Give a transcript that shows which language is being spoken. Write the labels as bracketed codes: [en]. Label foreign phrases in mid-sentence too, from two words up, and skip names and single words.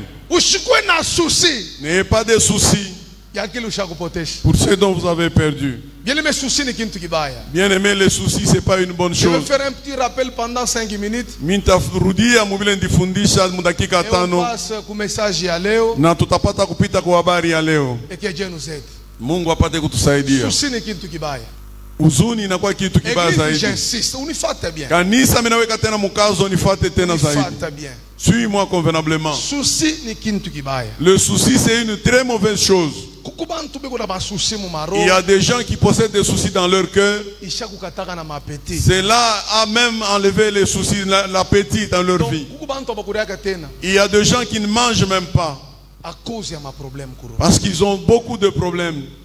[fr] N'ayez pas de soucis pour ce dont vous avez perdu. Bien-aimé, les soucis, ce n'est pas une bonne chose. Je vais faire un petit rappel pendant 5 minutes. Et on passe au message [sw] ya leo. [fr] Et que Dieu nous aide. [sw] Mungu apate kutusaidia. Souci ni kitu kibaya. Uzuni inakuwa kitu kibaya zaidi. [fr] J'insiste, unifuate bien. [sw] Kanisa minaweka tena mkazo, nifuate tena zaidi. Unifuate bien. [fr] Suis-moi convenablement. [sw] Souci ni kitu kibaya. [fr] Le souci c'est une très mauvaise chose. Il y a des gens qui possèdent des soucis dans leur cœur. Cela a même enlevé les soucis, l'appétit dans leur vie. Il y a des gens qui ne mangent même pas parce qu'ils ont beaucoup de problèmes.